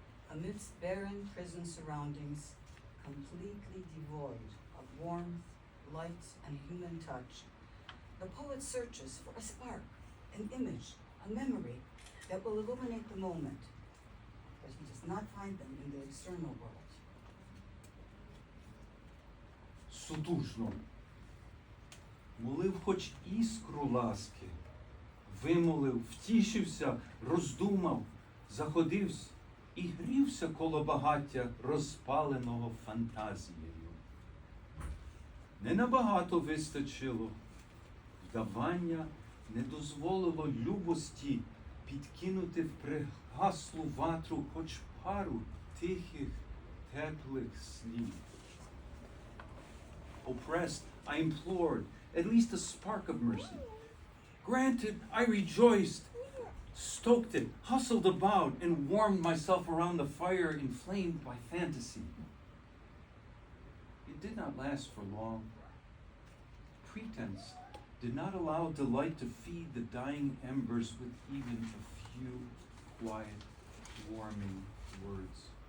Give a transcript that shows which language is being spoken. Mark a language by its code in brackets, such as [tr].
[en] Amidst barren prison surroundings, completely devoid of warmth, light, and human touch, the poet searches for a spark, an image, a memory that will illuminate the moment, but he does not find them in the external world. [uk] Судужно, молив хоч іскру ласки, вимолив, втішився, роздумав, заходився і грівся коло багаття, розпаленого фантазією. Не набагато вистачило, вдавання не дозволило любості підкинути в пригаслу ватру хоч пару тихих, теплих слів. [en] Oppressed, I implored at least a spark of mercy. Granted, I rejoiced, stoked it, hustled about, and warmed myself around the fire inflamed by fantasy. It did not last for long. Pretense did not allow delight to feed the dying embers with even a few quiet, warming words.